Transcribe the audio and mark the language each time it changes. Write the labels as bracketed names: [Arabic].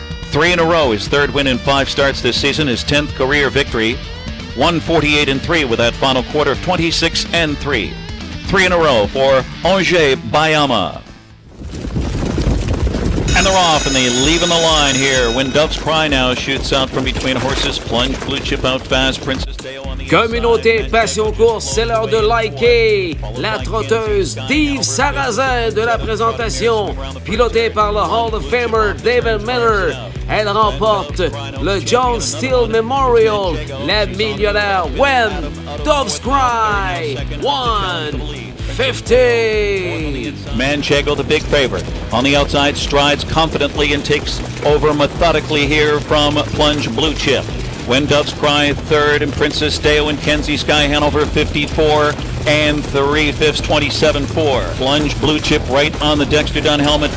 [English] 3 in a row, his 3rd win in 5 starts this season, his 10th career victory. 148-3 with that final quarter of 26-3. 3 in a row for Angers Bayama. And they're off, and they leave in the line here. When Dove's Cry now shoots out from between horses. Plunge, Blue Chip out fast. Princess Deo on the [French] Communauté Passion Course, c'est l'heure de liker la trotteuse d'Yves Sarrazin de la présentation, pilotée par le Hall of Famer David Miller. Elle remporte le John Steele Memorial, la millionnaire When Dove's Cry 150. [English] Manchego, the big favorite. On the outside, strides confidently and takes over methodically here from Plunge Blue Chip. When Doves Cry, 3rd, and Princess Deo and Kenzie Sky Hanover, 54 3/5, 27-4. Plunge Blue Chip right on the Dexter Dunn helmet.